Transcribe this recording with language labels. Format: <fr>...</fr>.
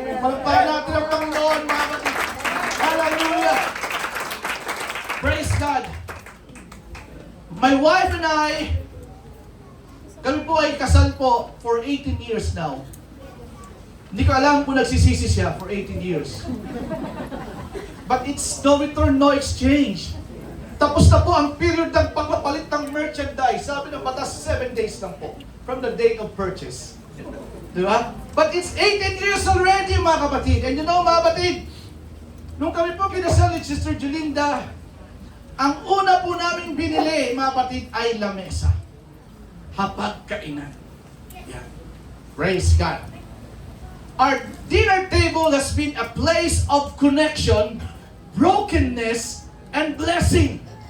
<tl>Palagpahan natin ang Panginoon, mga batid.</tl> <en>Hallelujah! Praise God! My wife and I, kami po ay kasal po for 18 years now.</en> <tl>Hindi ko alam kung nagsisisi siya for 18 years.</tl> <en>But it's no return, no exchange.</en> <tl>Tapos na po ang period ng pagpapalit ng merchandise. Sabi ng batas, 7 days lang po from the date of purchase. Di ba?</tl> <en>But it's 18 years already,</en> <tl>mga kapatid.</tl> <en>And you know,</en> <tl>mga kapatid, nung kami po kinasal ni Sister Jolinda, ang una po namin binili, mga kapatid, ay lamesa. Hapagkainan. Yan. Praise God.</tl> <en>Our dinner table has been a place of connection, brokenness, and blessing.</en>